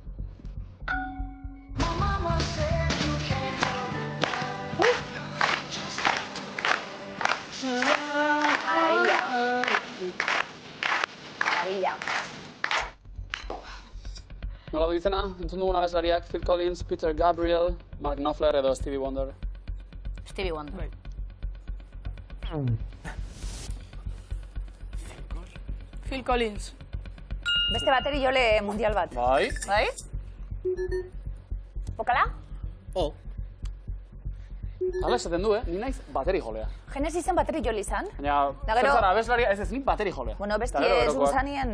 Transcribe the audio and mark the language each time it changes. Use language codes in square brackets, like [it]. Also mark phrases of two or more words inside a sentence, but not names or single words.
[eu] Maravilla. Nola du izena? Entzun dugun abeslariak, Phil Collins, Peter Gabriel, Mark Knopfler edo Stevie Wonder. Stevie Wonder. Phil Collins. Beste bateri jole mundial bat. Bai? Bai? Bokala? Hala esaten du, Ni naiz bateri jolea. Genesisen bateri jole izan. Baina, Da gero- zer zara abeslaria, ez nik bateri jolea. Bueno, Eta bestie gero gerokoak. zuzanien